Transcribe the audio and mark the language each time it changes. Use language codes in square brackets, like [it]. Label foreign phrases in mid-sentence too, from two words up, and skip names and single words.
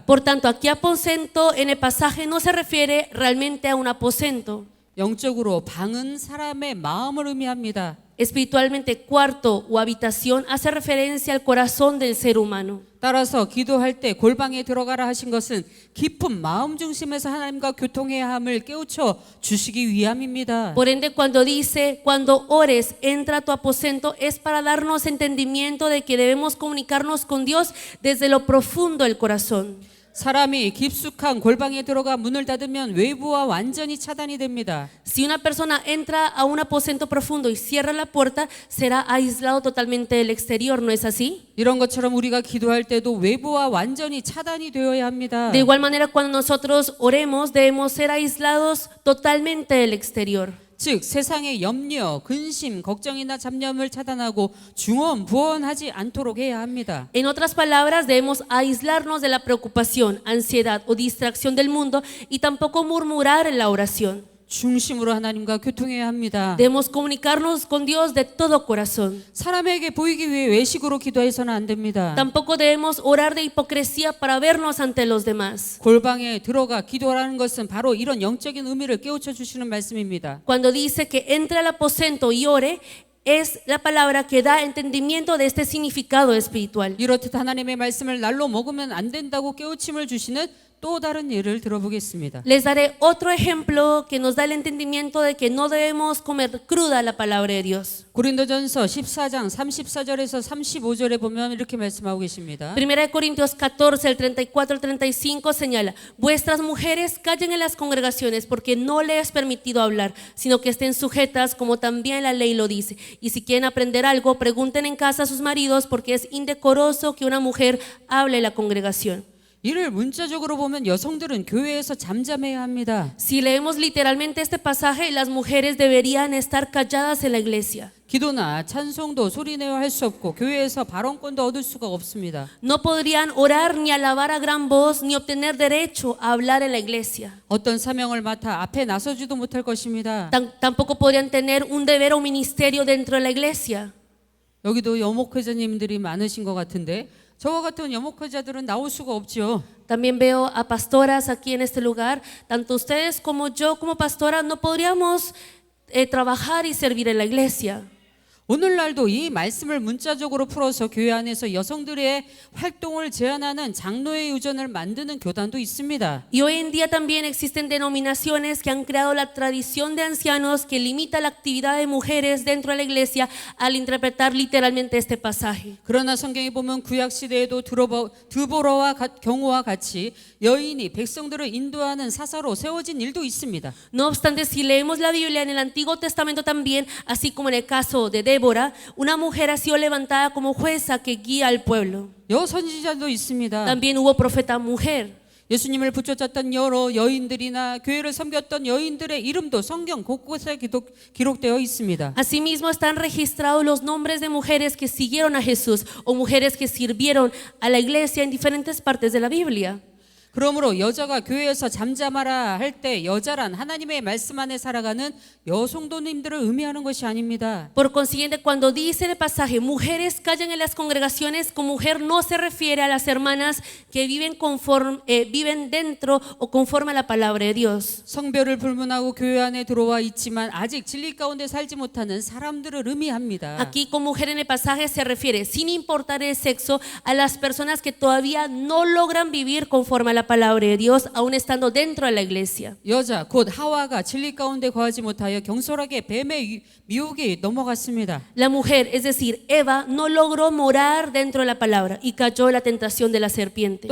[es] Por tanto, aquí aposento en el pasaje no se refiere realmente a un aposento. [ko] 영적으로 방은 사람의 마음을 의미합니다. [es] Espiritualmente, cuarto o habitación hace referencia al corazón del ser humano. [ko] 따라서 기도할 때 골방에 들어가라 하신 것은 깊은 마음 중심에서 하나님과 교통해야 함을 깨우쳐 주시기 위함입니다. [es] Por ende, cuando dice, cuando ores, entra a tu aposento, es para darnos entendimiento de que debemos comunicarnos con Dios desde lo profundo del corazón. [ko] 사람이 깊숙한 골방에 들어가 문을 닫으면 외부와 완전히 차단이 됩니다. [es] Si una persona entra a un aposento profundo y cierra la puerta, será aislado totalmente del exterior, ¿no es así? [ko] 이런 것처럼 우리가 기도할 때도 외부와 완전히 차단이 되어야 합니다. [es] De igual manera, cuando nosotros oremos, debemos ser aislados totalmente del exterior. [ko] 즉 세상의 염려, 근심, 걱정이나 잡념을 차단하고 중언부언하지 않도록 해야 합니다. [es] En otras palabras, debemos aislarnos de la preocupación, ansiedad o distracción del mundo y tampoco murmurar en la oración. [ko] 중심으로 하나님과 교통해야 합니다. [es] Debemos comunicarnos con Dios de todo corazón. [ko] 사람에게 보이기 위해 외식으로 기도해서는 안 됩니다. [es] Tampoco debemos orar de hipocresía para vernos ante los demás. [ko] 골방에 들어가 기도하라는 것은 바로 이런 영적인 의미를 깨우쳐 주시는 말씀입니다. [es] Cuando dice que entre al aposento y ore, es la palabra que da entendimiento de este significado espiritual. [ko] 이렇듯 하나님의 말씀을 날로 먹으면 안 된다고 깨우침을 주시는 또 다른 예를 들어보겠습니다. [es] Les daré otro ejemplo que nos da el entendimiento de que no debemos comer cruda la palabra de Dios. [ko] 고린도전서 14장 34절에서 35절에 보면 이렇게 말씀하고 계십니다. [es] 1 Corintios 14, el 34 al 35 señala: Vuestras mujeres callen en las congregaciones porque no les es permitido hablar, sino que estén sujetas como también la ley lo dice. Y si quieren aprender algo, pregunten en casa a sus maridos porque es indecoroso que una mujer hable en la congregación. [ko] 이를 문자적으로 보면 여성들은 교회에서 잠잠해야 합니다. [es] Si leemos literalmente este pasaje, las mujeres deberían estar calladas en la iglesia. [ko] 기도나 찬송도 소리내어 할 수 없고 교회에서 발언권도 얻을 수가 없습니다. [es] No podrían orar ni alabar a gran voz ni obtener derecho a hablar en la iglesia. [ko] 어떤 사명을 맡아 앞에 나서지도 못할 것입니다. [es] Tampoco podrían tener un deber o ministerio dentro de la iglesia. [ko] 여기도 여목회자님들이 많으신 것 같은데 저와 같은 여목회자들은 나올 수가 없죠. [es] También veo a pastoras aquí en este lugar. Tanto ustedes como yo como pastora no podríamos trabajar y servir en la iglesia. [ko] 오늘날도 이 말씀을 문자적으로 풀어서 교회 안에서 여성들의 활동을 제한하는 장로의 유전을 만드는 교단도 있습니다. [es] Y hoy en día también existen denominaciones que han creado la tradición de ancianos que limita la actividad de mujeres dentro de la iglesia al interpretar literalmente este pasaje. [ko] 그러나 성경에 보면 구약 시대에도 드보라와 경우와 같이 여인이 백성들을 인도하는 사사로 세워진 일도 있습니다. [es] No obstante, si leemos la Biblia en el Antiguo Testamento también, así como en el caso de Débora, una mujer ha sido levantada como jueza que guía al pueblo. [ko] 여선지자도 있습니다. [es] También hubo profeta mujer. [ko] 예수님을 붙여쳤던 여러 여인들이나 교회를 섬겼던 여인들의 이름도 성경 곳곳에 기록되어 있습니다. [es] Asimismo están registrados los nombres de mujeres que siguieron a Jesús o mujeres que sirvieron a la iglesia en diferentes partes de la Biblia. [ko] 그러므로 여자가 교회에서 잠잠하라 할 때 여자란 하나님의 말씀 안에 살아가는 여성도님들을 의미하는 것이 아닙니다. [es] Por consiguiente, cuando dice en el pasaje mujeres callan en las congregaciones, con mujer no se refiere a las hermanas que viven dentro o conforme a la palabra de Dios. [ko] 성별을 불문하고 교회 안에 들어와 있지만 아직 진리 가운데 살지 못하는 사람들을 의미합니다. [es] Aquí con mujer en el pasaje se refiere, sin importar el sexo, a las personas que todavía no logran vivir conforme a la palabra de Dios, aún estando dentro de la iglesia. [ko] 여자 곧 하와가 진리 가운데 거하지 못하여 경솔하게 뱀의 미혹에 넘어갔습니다. [es] La mujer, es decir, Eva, no logró morar dentro de la palabra y cayó en la tentación de la serpiente.